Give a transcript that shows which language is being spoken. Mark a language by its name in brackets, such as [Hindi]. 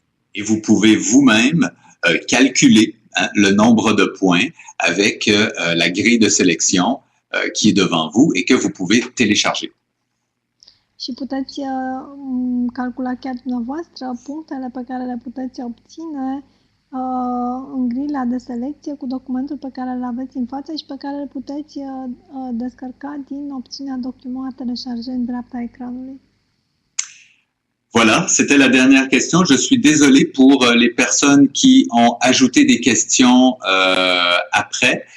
[French] Et vous pouvez vous-même calculer le nombre de points avec la grille de sélection qui est devant vous et que vous pouvez télécharger. [Romanian] Și puteți calcula chiar dumneavoastră punctele pe care le puteți obține în grila de selecție cu documentul pe care îl aveți în față și pe care îl puteți descărca din opțiunea [French] document à télécharger [Romanian] în dreapta ecranului. [French] Voilà, c'était la dernière question. Je suis désolé pour les personnes qui ont ajouté des questions après.